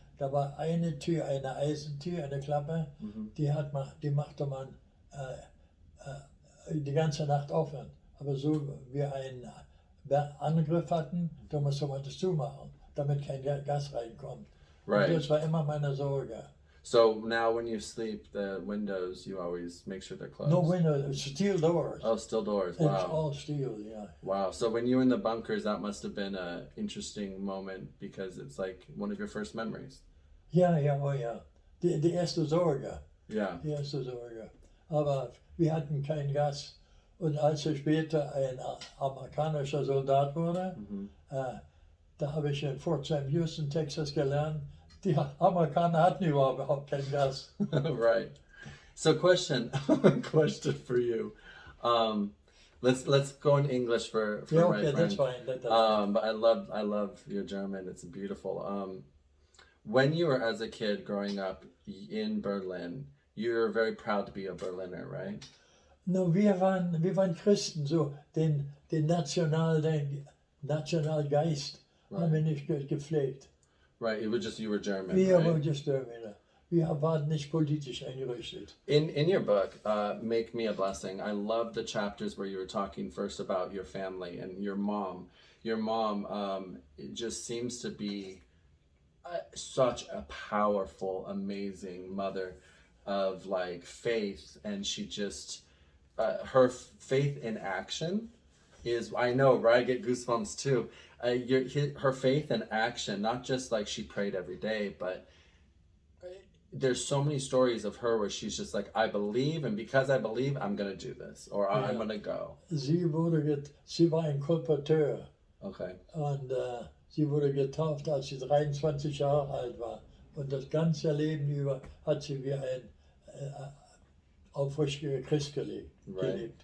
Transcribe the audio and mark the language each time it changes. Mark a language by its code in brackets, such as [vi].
[de] Da war eine Tür, eine Eisentür, eine Klappe. Die machte man die ganze Nacht offen. Aber so wir einen Angriff hatten, da musste man das zumachen, damit kein Gas reinkommt. [en] Right. [de] Und das war immer meine Sorge. [en] So now when you sleep, the windows, you always make sure they're closed. No windows, steel doors. Oh, still doors. It's Wow. all steel, yeah. Wow. So when you were in the bunkers, that must have been an interesting moment because it's like one of your first memories. [de] Ja, oh ja. Die erste Sorge. [en] Yeah. [de] Die erste Sorge. Aber wir hatten kein Gas. Und als ich später ein amerikanischer Soldat wurde, da habe ich in Fort Sam Houston, Texas gelernt, die Amerikaner hatten überhaupt kein Gas. [en] Right. So question for you. Let's go in English for Yeah, my okay, friend. that's fine. That's fine. But I love your German. It's beautiful. When you were as a kid growing up in Berlin, you were very proud to be a Berliner, right? [de] No, wir waren Christen, so den Nationalgeist haben wir nicht gepflegt. [en] Right. It was just you were German. [de] Wir [en] Right? waren just German. [de] Wir waren nicht politisch eingerichtet. [en] In your book, Make Me a Blessing, I love the chapters where you were talking first about your family and your mom. Your mom it just seems to be such a powerful, amazing mother of like faith, and she just her faith in action is, I know, right? I get goosebumps too. Her faith in action, not just like she prayed every day, but there's so many stories of her where she's just like, I believe, and because I believe, I'm gonna do this, or I'm gonna go. [de] Sie war ein Kolporteur. [en] Okay. [de] Und sie wurde getauft, als sie 23 Jahre alt war. Und das ganze Leben über hat sie wie ein aufrichtiger Christ gelebt.